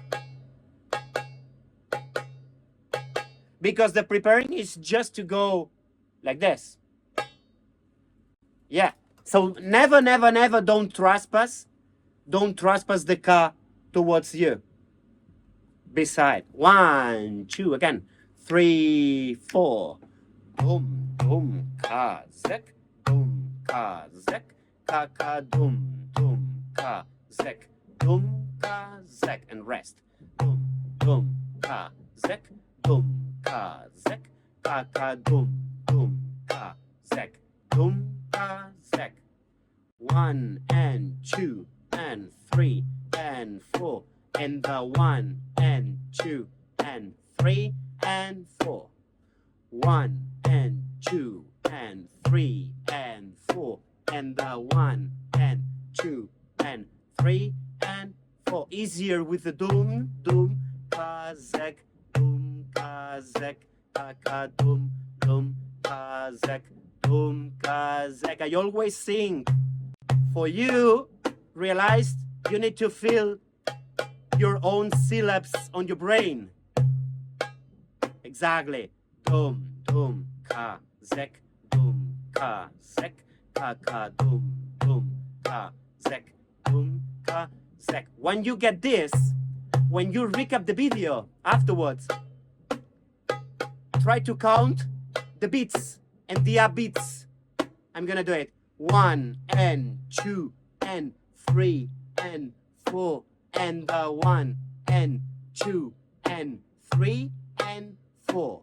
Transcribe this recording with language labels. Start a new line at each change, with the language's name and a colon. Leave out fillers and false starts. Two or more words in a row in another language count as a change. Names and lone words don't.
English: Because the preparing is just to go like this. Yeah. So never, never, never don't trespass. Don't trespass the ka towards you. Beside. 1, 2, again. 3, 4. Dum, dum, ka, zek. Dum, ka, zek. Ka, ka, dum, dum, ka, zek. Dum, ka, zek. And rest. Dum, dum, ka, zek. Dum, ka, zek. Ka, ka, dum, dum, ka, zek. Dum, ka, zek. 1 and 2 and 3 and 4. And the 1 and 2 and 3 and 4. 1 and 2 and 3 and 4. And the 1 and 2 and 3 and 4. Easier with the dum, dum, ka, zek, dum, ka, zek, ka, ka, dum, dum, ka, zek, dum, ka, zek. I always sing. For you, realize you need to feel your own syllables on your brain. Exactly. Dum, dum, ka, zek, dum, ka, zek, ka, ka, dum, dum, ka, zek, dum, ka, zek. When you get this, when you recap the video afterwards, try to count the beats and the upbeats. I'm gonna do it. 1 and 2 and 3 and 4 and the 1 and 2 and 3 and 4.